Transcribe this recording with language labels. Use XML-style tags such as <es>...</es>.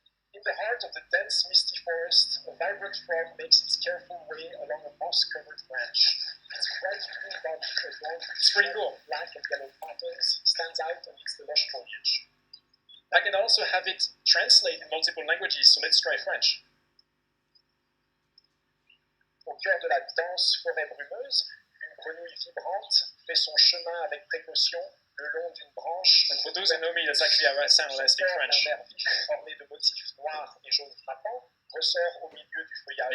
<en>In the heart of the dense, misty forest, a vibrant frog makes its careful way along a moss-covered branch. Its bright green body, adorned with pretty cool. Black and yellow patterns, stands out amidst the lush foliage. I can also have it translate in multiple languages, so let's try French.</en> <fr>Au cœur de la dense forêt brumeuse, une grenouille vibrante fait son chemin avec précaution le long d'une branche.</fr> <en>And for those who know me, that's actually how I sound when I speak French.</en> <fr>Un vert vif orné de motifs noirs et jaunes frappants ressort au milieu du feuillage.</fr>